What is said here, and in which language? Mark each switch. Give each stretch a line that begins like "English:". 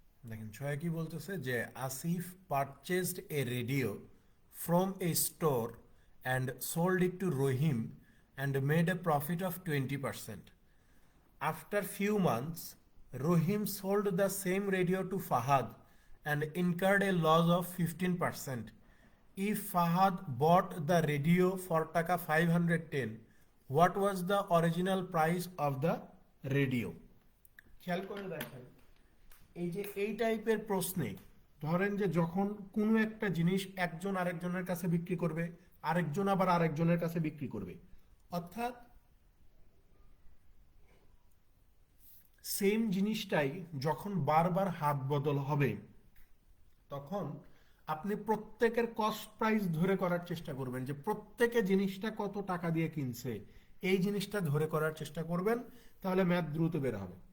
Bangla: দেখেন 6 কি বলতেছে যে
English: Asif purchased a radio from a store and sold it to Rahim and made a profit of 20%. After few months, Rohim sold the same radio to Fahad and incurred a loss of 15%. If Fahad bought the radio for taka 510, what was the original price of the radio?
Bangla: খেয়াল করে দেখেন, এই যে এই টাইপের প্রশ্নে ধরেন যে যখন কোনো একটা জিনিস একজন আরেকজনের কাছে বিক্রি করবে, আরেকজন আবার আরেকজনের কাছে বিক্রি করবে, অর্থাৎ সেম জিনিসটাই যখন বারবার হাত বদল হবে, তখন আপনি প্রত্যেকের কস্ট প্রাইস ধরে করার চেষ্টা করবেন, যে প্রত্যেকে জিনিসটা কত টাকা দিয়ে কিনছে এই জিনিসটা ধরে করার চেষ্টা করবেন, তাহলে ম্যাথ দ্রুত বের হবে।